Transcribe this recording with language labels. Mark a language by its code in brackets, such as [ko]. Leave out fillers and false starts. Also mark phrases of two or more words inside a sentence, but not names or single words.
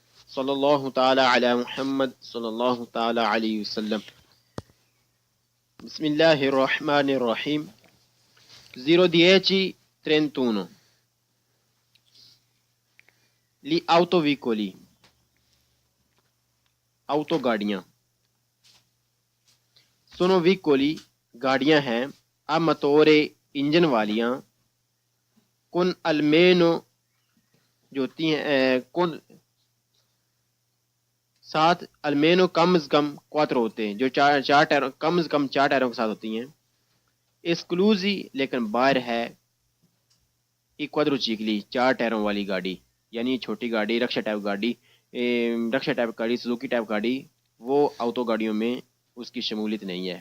[ar] صلی اللہ تعالی علی محمد صلی اللہ تعالی علیہ وسلم. بسم الله الرحمن الرحیم. 01031. [it] Gli autoveicoli. [ur] Auto گاڑیاں. [it] Sono veicoli [ur] گاڑیاں ہیں [it] a motore [ur] انجن والیاں [it] con almeno [ur] جو ہوتی ہیں con ساتھ almeno کم از کم quattro ہوتے ہیں جو چار ٹائروں کم از کم 4 ٹائروں کے ساتھ ہوتی ہیں. اسکلوزی لیکن باہر ہے ای quadricicli 4 ٹائروں والی گاڑی یعنی چھوٹی گاڑی رکشا ٹائپ گاڑی سوزوکی ٹائپ گاڑی وہ آٹو گاڑیوں میں اس کی شمولیت نہیں ہے.